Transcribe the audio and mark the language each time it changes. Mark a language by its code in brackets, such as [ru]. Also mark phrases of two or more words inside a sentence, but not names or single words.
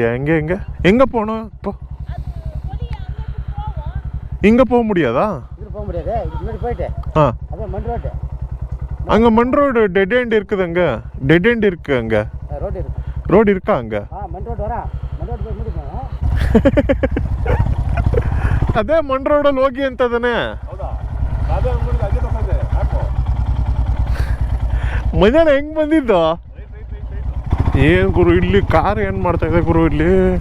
[ta] எங்க போகணும் இப்போ? இங்க போக முடியாதா? அங்க மண் ரோடு [en] dead end [ta] இருக்குது. அங்க ரோடு இருக்கா அங்க? [kn] ಅದೇ ಮಣ್ ರೋಡಲ್ಲಿ ಹೋಗಿ ಅಂತದಾನೆ. ಮಧ್ಯಾಹ್ನ ಹೆಂಗ್ ಬಂದಿದ್ದು? ಏನ್ ಗುರು, ಇಲ್ಲಿ ಕಾರ್ ಏನ್ ಮಾಡ್ತಾ ಇದೆ ಗುರು ಇಲ್ಲಿ?